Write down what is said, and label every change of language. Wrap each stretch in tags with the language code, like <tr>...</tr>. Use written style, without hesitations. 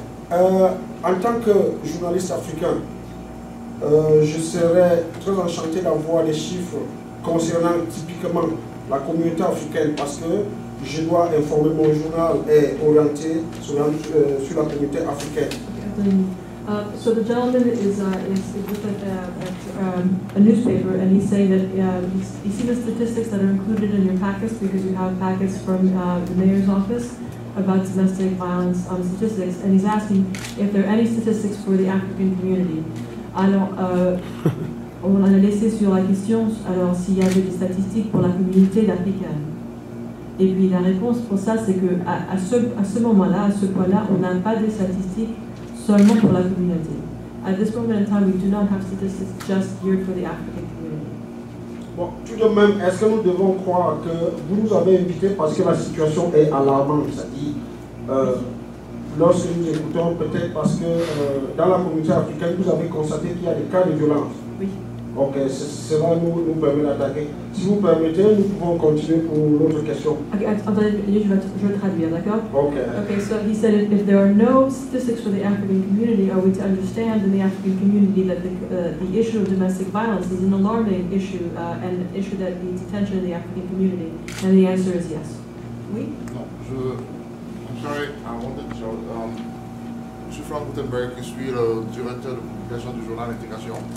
<fr>En tant que journaliste africain, je serais très enchanté d'avoir des chiffres concernant typiquement la communauté africaine, parce que je dois informer mon journal et orienter sur la communauté africaine.</fr> <en>So the gentleman is looking at a newspaper, and he's saying that you see the statistics that are included in your packets, because you have packets from the mayor's office about domestic violence statistics, and he's asking if there are any statistics for the African community.</en> <fr>Alors, on a laissé sur la question, alors s'il y avait des statistiques pour la communauté d'Africains. Et puis la réponse pour ça, c'est que à ce moment-là, à ce point-là, on n'a pas de statistiques seulement pour la communauté.</fr> <en>At this moment in time, we do not have statistics just geared for the African community.</en> <fr>Bon, tout de même, est-ce que nous devons croire que vous nous avez invités parce que la situation est alarmante, c'est-à-dire lorsque nous écoutons, peut-être parce que dans la communauté africaine, vous avez constaté qu'il y a des cas de violence. Oui. Ok, cela nous permet d'attaquer. Si vous permettez, nous pouvons continuer pour l'autre question. Okay, attendez, je vais traduire, d'accord? Ok.</fr> <en>Okay, so he said if there are no statistics for the African community, are we to understand in the African community that the issue of domestic violence is an alarming issue and an issue that needs attention in the African community? And the answer is yes.</en> <fr>Oui? Non,</fr> <en>I'm sorry, I wanted to</en> <fr>je suis Frank Gutenberg, je suis le directeur de publication du journal Intégration.</fr>